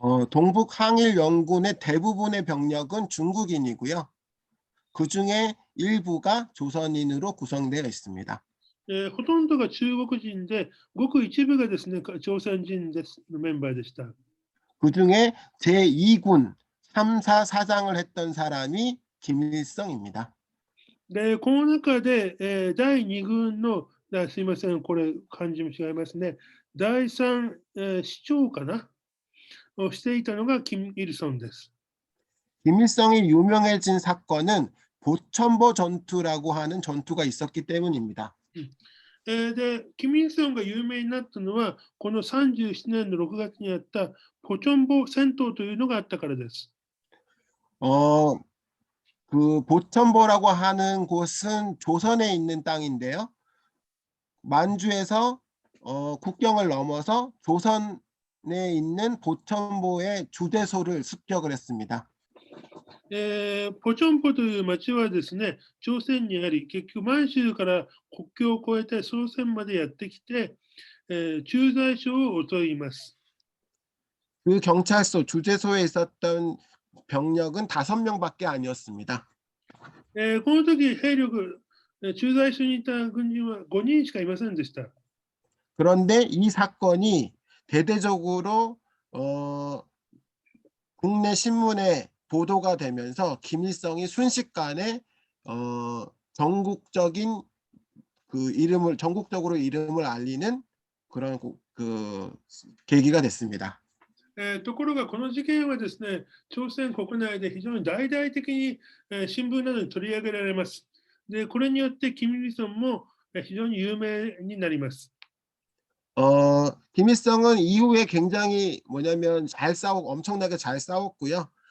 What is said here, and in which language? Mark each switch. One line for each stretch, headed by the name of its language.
Korean: 동북항일연군의 대부분의 병력은 중국인이고요. 그 중에 일부가 조선인으로 구성되어 있습니다.
Japanese: ほとんどが中国人で、ごく一部がですね、朝鮮人ですのメンバーでした。
Korean: 그 중에 제2군 3사 사장을 했던 사람이 김일성입니다.
Japanese: で、この中で、第2軍の、すいません、これ漢字も違いますね。第3、市長かなをしていたのが金日成です。
Korean: 김일성이 유명해진 사건은 보천보 전투라고 하는 전투가 있었기 때문입니다.
Japanese: で、金日成が有名になったのは、この37年の6月にあったポチョンボ戦闘というのがあったからです。
Korean: 그 보천보라고 하는 곳은 조선에 있는 땅인데요. 만주에서 국경을 넘어서 조선에 있는 보천보의 주재소를 습격을 했습니다.
Japanese: ポチョンポという町はですね、朝鮮にあり、結局満州から国境を越えて朝鮮までやってきて、駐在所を襲います。
Korean: 그 경찰서 주재소에 있었던 병력은 5명밖에 아니었습니다.
Japanese: この時兵力、駐在所にいた軍人は5人しかいませんでした。
Korean: 그런데 이 사건이 대대적으로 국내 신문에 보도가 되면서 김일성이 순식간에 전국적인 전국적으로 이름을 알리는 그런 계기가 됐습니다.
Japanese: ところがこの事件はですね、朝鮮国内で非常に大々的に、新聞などに取り上げられます。で、これによって金日成も、非常に有名になります。
Korean: 김일성은 이후에 굉장히 뭐냐면 엄청나게 잘 싸웠고요.